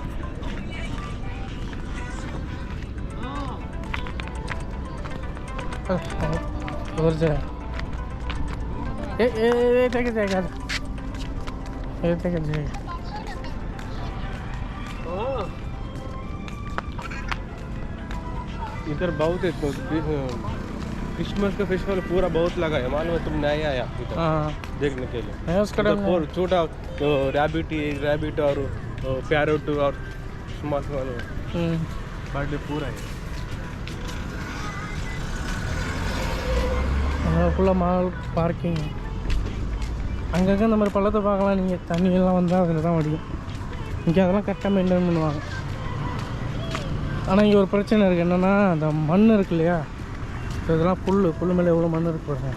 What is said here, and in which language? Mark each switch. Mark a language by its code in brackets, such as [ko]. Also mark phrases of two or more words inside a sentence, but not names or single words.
[ta] ஒரு சார் [hi] इधर बहुत क्रिसमस का फेस्टिवल पूरा बहुत लगा है, मालूम है? तुम नहीं आया इधर देखने के लिए? छोटा तो रैबिट और पैरोट और [en] small birthday [hi] पूरा है. [ta] ஃபுல்லாக [en] mall parking. [ta] அங்கங்கே இந்த மாதிரி பள்ளத்தை பார்க்கலாம் நீங்கள். தண்ணியெல்லாம் வந்தால் அதில் தான் வடியும். இங்கே அதெல்லாம் கரெக்டாக மெயின்டைன் பண்ணுவாங்க. ஆனால் இங்கே ஒரு பிரச்சனை இருக்குது. என்னென்னா அந்த மண் இருக்கு இல்லையா, இதெல்லாம் புல் மேலே எவ்வளோ மண் இருக்கு பாருங்க.